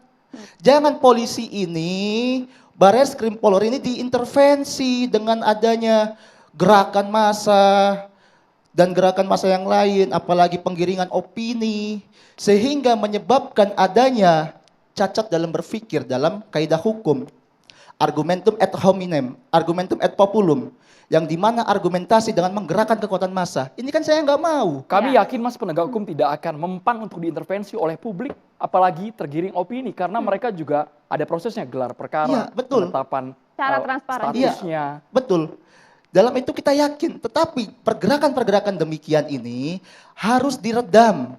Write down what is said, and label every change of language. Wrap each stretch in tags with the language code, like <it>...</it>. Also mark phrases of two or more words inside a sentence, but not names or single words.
<id>Jangan polisi ini, Bareskrim Polri ini diintervensi dengan adanya gerakan massa dan gerakan massa yang lain, apalagi penggiringan opini, sehingga menyebabkan adanya cacat dalam berpikir dalam kaidah hukum.</id> <la>Argumentum ad hominem, argumentum ad populum.</la> <id>Yang dimana argumentasi dengan menggerakkan kekuatan massa. Ini kan saya nggak mau. Kami yakin Mas penegak hukum tidak akan mempan untuk diintervensi oleh publik, apalagi tergiring opini, karena mereka juga ada prosesnya, gelar perkara, betul. penetapan Secara transparan. statusnya. Betul. Dalam itu kita yakin, tetapi pergerakan-pergerakan demikian ini harus diredam.</id>